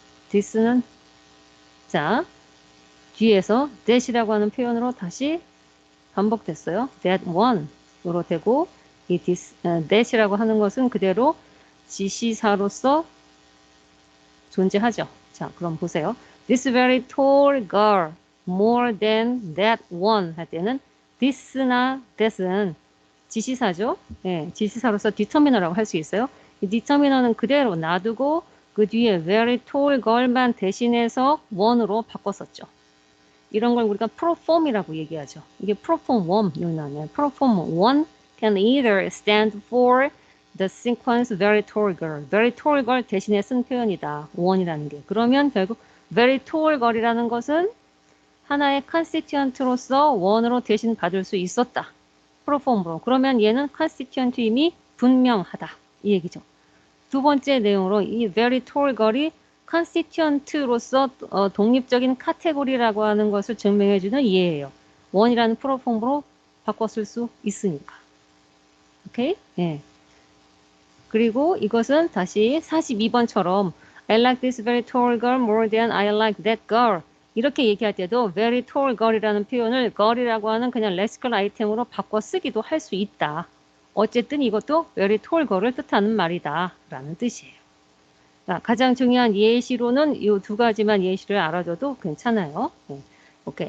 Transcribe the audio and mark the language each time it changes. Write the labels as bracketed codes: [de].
[ko] this는 자 뒤에서 that이라고 하는 표현으로 다시 반복됐어요. that one으로 되고 이 that이라고 하는 것은 그대로 지시사로서 존재하죠. 자, 그럼 보세요. [en] This very tall girl, more than that one [ko] 할 때는 this나 that은 지시사죠. 네, 지시사로서 determiner라고 할 수 있어요. 이 determiner는 그대로 놔두고 그 뒤에 very tall girl만 대신해서 one으로 바꿨었죠. 이런 걸 우리가 proform이라고 얘기하죠. 이게 proform 1 아니에요. [en] proform 1 can either stand for the sequence very tall girl. [ko] very tall girl 대신에 쓴 표현이다. 1이라는 게. 그러면 결국 very tall girl이라는 것은 하나의 constituent로서 1으로 대신 받을 수 있었다. proform으로. 그러면 얘는 constituent임이 분명하다. 이 얘기죠. 두 번째 내용으로 이 very tall girl이 컨스티튜언트로서 독립적인 카테고리라고 하는 것을 증명해주는 예예요. 원이라는 프로폼으로 바꿨을 수 있으니까. 오케이? 예. 그리고 이것은 다시 42번처럼 [en] I like this very tall girl more than I like that girl. [ko] 이렇게 얘기할 때도 very tall girl이라는 표현을 girl이라고 하는 그냥 레xi컬 아이템으로 바꿔 쓰기도 할 수 있다. 어쨌든 이것도 very tall girl을 뜻하는 말이다 라는 뜻이에요. 자, 가장 중요한 예시로는 이 두 가지만 예시를 알아줘도 괜찮아요. 네. 오케이.